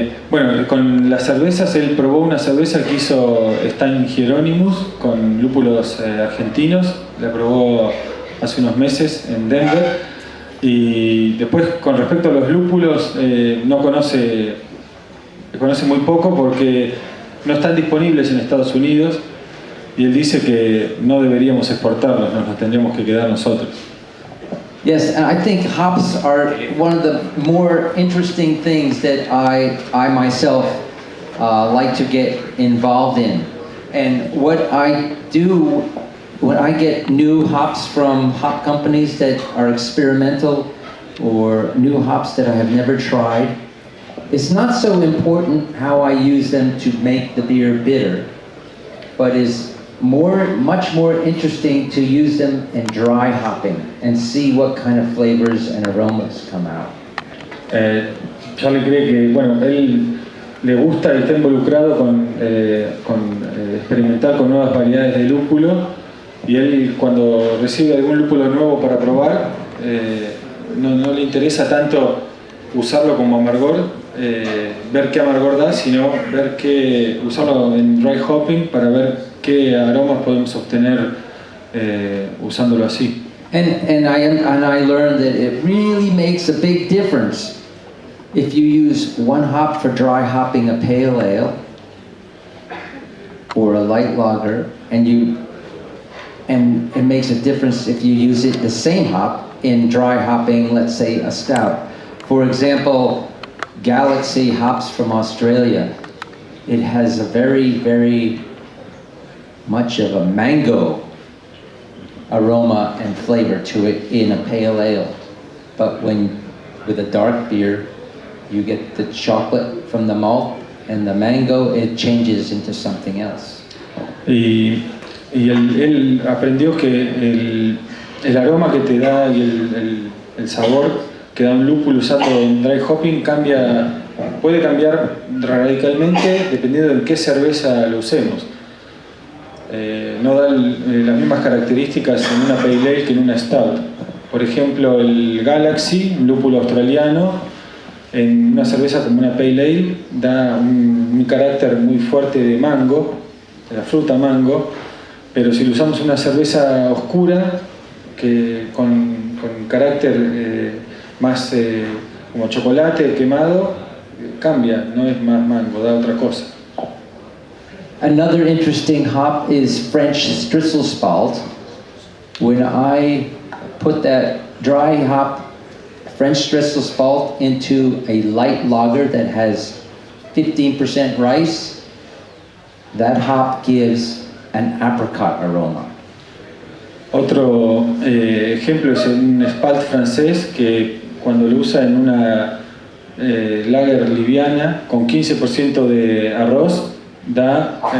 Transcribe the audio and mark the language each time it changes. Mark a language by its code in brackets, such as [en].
[es] Bueno, con las cervezas, él probó una cerveza que hizo Stein Hieronymus con lúpulos argentinos, la probó hace unos meses en Denver, y después con respecto a los lúpulos conoce muy poco porque no están disponibles en Estados Unidos y él dice que no deberíamos exportarlos, nos los tendríamos que quedar nosotros. [en] Yes, and I think hops are one of the more interesting things that I myself like to get involved in. And what I do when I get new hops from hop companies that are experimental, or new hops that I have never tried. It's not so important how I use them to make the beer bitter, but is much more interesting to use them in dry hopping and see what kind of flavors and aromas come out. [es] Charlie cree que, bueno, él le gusta y está involucrado con experimentar con nuevas variedades de lúpulo, y él cuando recibe algún lúpulo nuevo para probar, no le interesa tanto usarlo como amargor, ver qué amargor da, sino usarlo en dry hopping para ver qué aromas podemos obtener usándolo así. [en] And I learned that it really makes a big difference if you use one hop for dry hopping a pale ale or a light lager, and it makes a difference if you use the same hop in dry hopping, let's say, a stout. For example, Galaxy hops from Australia. It has a very, very much of a mango aroma and flavor to it in a pale ale. But with a dark beer, you get the chocolate from the malt, and the mango, it changes into something else. [es] Y él aprendió que el aroma que te da y el sabor que da un lúpulo usado en dry hopping puede cambiar radicalmente dependiendo de qué cerveza lo usemos. No da las mismas características en una pale ale que en una stout. Por ejemplo, el Galaxy, un lúpulo australiano, en una cerveza como una pale ale da un carácter muy fuerte de mango, de la fruta mango, pero si lo usamos en una cerveza oscura con carácter más como chocolate quemado, cambia, no es más mango, da otra cosa. [en] Another interesting hop is French Strisselspalt. When I put that dry hop French Strisselspalt into a light lager that has 15% rice, that hop gives an apricot aroma. [es] Otro ejemplo es un spalt francés que cuando lo usa en una lager liviana con 15% de arroz da